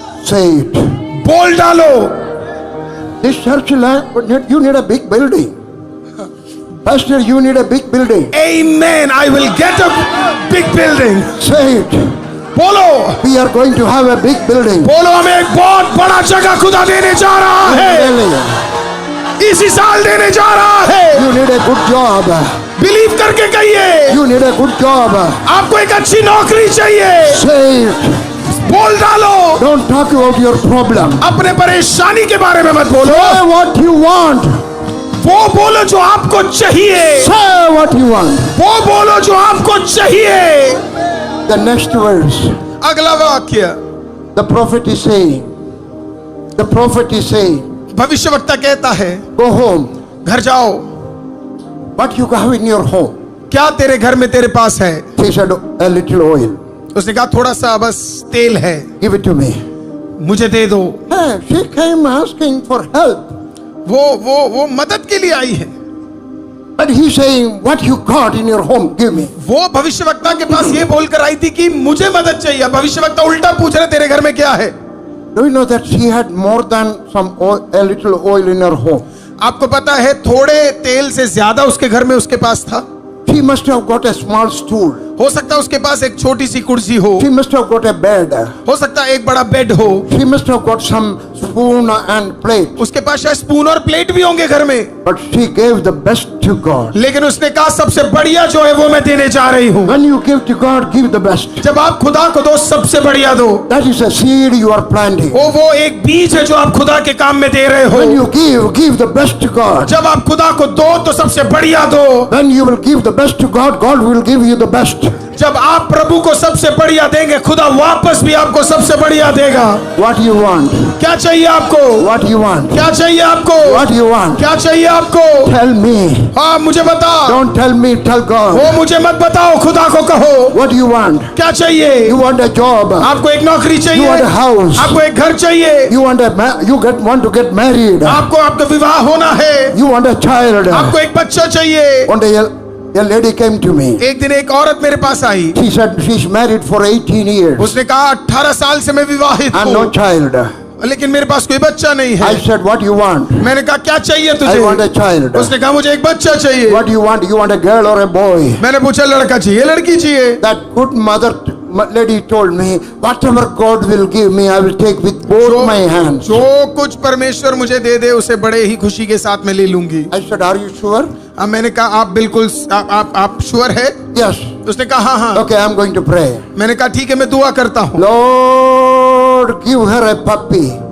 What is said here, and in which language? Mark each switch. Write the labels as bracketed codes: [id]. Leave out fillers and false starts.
[en] Say it. [hi] बोल डालो। [en] This church land, you need a big building. Pastor, you need a big building. Amen. I will get a big building। Say it. [hi] बोलो, [en] We are going to have a big building. [hi] बोलो, हमें एक बहुत बड़ा जगह खुदा देने जा रहा है। [en] Really. [hi] इसी साल देने जा रहा है। [en] You need a good job. [hi] Believe करके कहिए। [en] You need a good job. [hi] आपको एक अच्छी नौकरी चाहिए। [en] Say it. [hi] बोल डालो। [en] Don't talk about your problem. [hi] अपने परेशानी के बारे में मत बोलो। [en] Say what you want. [hi] वो बोलो जो आपको चाहिए। [en] Say what you want. [hi] वो बोलो जो आपको चाहिए। [en] The next verse. [hi] अगला वाक्य, [en] The prophet is saying. The prophet is saying, [hi] भविष्यवक्ता कहता है [en] go home. [hi] घर जाओ। [en] What you have in your home? [hi] क्या तेरे घर में तेरे पास है? [en] He said, a little oil. [hi] उसने कहा थोड़ा सा बस तेल है, [en] Give it to me. [hi] मुझे दे दो। [en] Hey, she came asking for help. [hi] वो मदद के लिए आई है। [en] But he's saying, what you got in your home, give me. [hi] वो भविष्यवक्ता के पास ये बोलकर आई थी कि मुझे मदद चाहिए। भविष्यवक्ता उल्टा पूछ रहे तेरे घर में क्या है? [en] Do you know that she had more than some oil, a little oil in her home? [hi] आपको पता है थोड़े तेल से ज्यादा उसके घर में उसके पास था। [en] She must have got a small stool. [hi] हो सकता है उसके पास एक छोटी सी कुर्सी हो, [en] She must have got a bed. [hi] हो सकता है एक बड़ा बेड हो, [en] She must have got some spoon and plate. [hi] उसके पास शायद स्पून और प्लेट भी होंगे घर में। [en] But she gave the best to God. [hi] लेकिन उसने कहा सबसे बढ़िया जो है वो मैं देने जा रही हूँ। [en] When you give to God, give the best. [hi] जब आप खुदा को दो सबसे बढ़िया दो। [en] That is a seed you are planting. [hi] वो एक बीज है जो आप खुदा के काम में दे रहे [en] When [hi] हो। [en] you give the best to God. [hi] जब आप खुदा को दो तो सबसे बढ़िया दो। [en] When you will give the best to God, God will give you the best. [hi] जब आप प्रभु को सबसे बढ़िया देंगे, खुदा वापस भी आपको सबसे बढ़िया देगा। [en] What you want? [hi] क्या चाहिए आपको? [en] What you want? [hi] क्या चाहिए आपको? [en] What you want? [hi] क्या चाहिए आपको? [en] Tell me. [hi] हाँ, मुझे बताओ। [en] Don't tell me, tell God. [hi] वो मुझे मत बताओ, खुदा को कहो। [en] What do you want? [hi] क्या चाहिए? [en] You want a job. [hi] आपको एक नौकरी [en] You [hi] चाहिए, [en] want a house. [hi] आपको एक घर चाहिए, [en] You want want to get married. [hi] आपको आपका विवाह होना है, [en] You want a child. [hi] आपको एक बच्चा चाहिए। [en] One day a lady came to me. [hi] एक दिन एक औरत मेरे पास आई, [en] She said she's married for 18 years [hi] उसने कहा 18 साल से मैं विवाहित [en] and no [hi] हूँ, [en] child. [hi] लेकिन मेरे पास कोई बच्चा नहीं है। [en] I said, what you want? [hi] मैंने कहा क्या चाहिए [en] I want a [hi] तुझे? [en] child. [hi] उसने कहा मुझे एक बच्चा चाहिए। [en] What do you want? You want a girl or a boy? [hi] मैंने पूछा लड़का चाहिए लड़की चाहिए? [en] That good mother lady told me, whatever God will give me, I will take with both my hands. [hi] जो कुछ परमेश्वर मुझे दे दे उसे बड़े ही खुशी के साथ मैं ले लूंगी। [en] I said, are you sure? [hi] अब मैंने कहा आप बिल्कुल आप श्योर है? [en] Yes. [hi] उसने कहा हाँ हाँ। [en] Okay, I'm going to pray. [hi] मैंने कहा ठीक है, मैं दुआ करता हूँ। [en] Lord, give her a puppy.